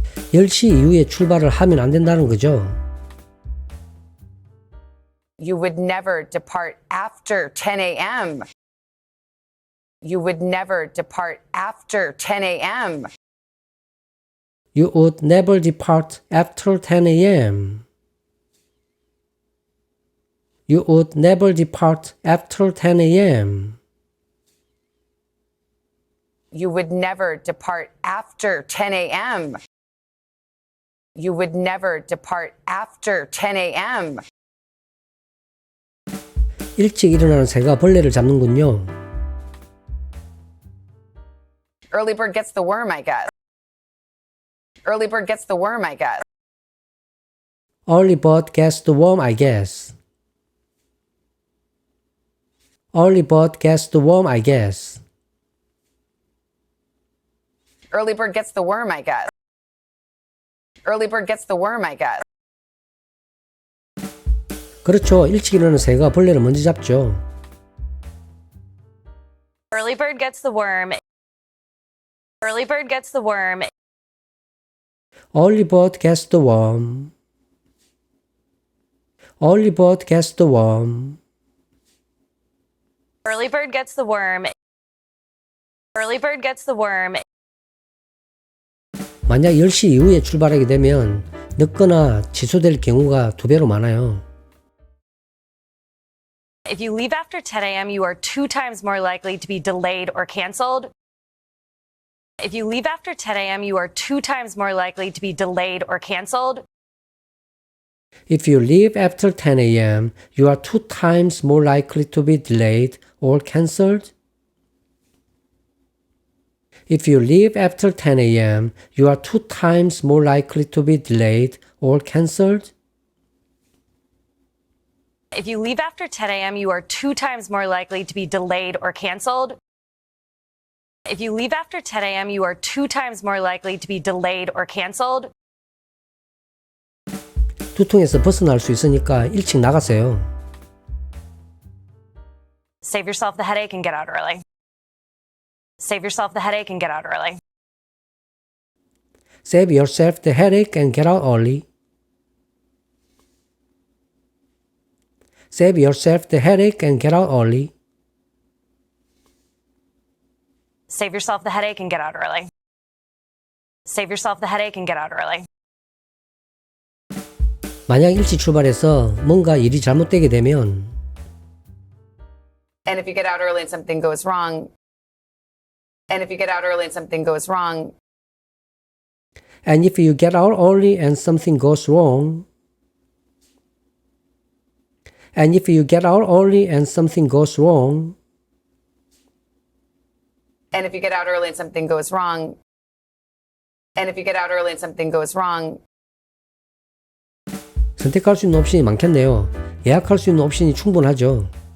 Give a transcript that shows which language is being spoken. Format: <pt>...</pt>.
<ko>10시 이후에 출발을 하면 안 된다는 거죠.</ko> <en>You would never depart after 10 a.m. You would never depart after 10 a.m. You would never depart after 10 a.m. You would never depart after 10 a.m. You would never depart after 10 a.m. You would never depart after 10 a.m.</en> <ko>일찍 일어나는 새가 벌레를 잡는군요.</ko> <en>Early bird gets the worm, I guess. Early bird gets the worm, I guess. Early bird gets the worm, I guess. Early bird gets the worm, I guess. Early bird gets the worm, I guess. Early bird gets the worm, I guess.</en> <ko>그렇죠. 일찍 일어나는 새가 벌레를 먼저 잡죠.</ko> <en>Early bird gets the worm. Early bird gets the worm. Early bird gets the worm. Early bird gets the worm. Early bird gets the worm. Early bird gets the worm.</en> <ko>만약 10시 이후에 출발하게 되면 늦거나 취소될 경우가 2배로 많아요.</ko> <en>If you leave after 10 a.m., you are 2 times more likely to be delayed or canceled. If you leave after 10 a.m., you are 2 times more likely to be delayed or canceled. If you leave after 10 a.m., you are 2 times more likely to be delayed or cancelled. If you leave after 10 a.m., you are 2 times more likely to be delayed or cancelled. If you leave after 10 a.m., you are 2 times more likely to be delayed or canceled. If you leave after 10 a.m., you are 2 times more likely to be delayed or canceled.</en> <ko>두통에서 벗어날 수 있으니까 일찍 나가세요.</ko> <en>Save yourself the headache and get out early. Save yourself the headache and get out early. Save yourself the headache and get out early. Save yourself the headache and get out early. Save yourself the headache and get out early. Save yourself the headache and get out early.</en> <ko>만약 일찍 출발해서 뭔가 일이 잘못되게 되면</ko> <en>And if you get out early and something goes wrong, and if you get out early and something goes wrong, and if you get out early and something goes wrong, and if you get out early and something goes wrong, and if you get out early and something goes wrong, and if you get out early and something goes wrong,</en> <ko>선택할 수 있는 옵션이 많겠네요. 예약할 수 있는 옵션이 충분하죠.</ko>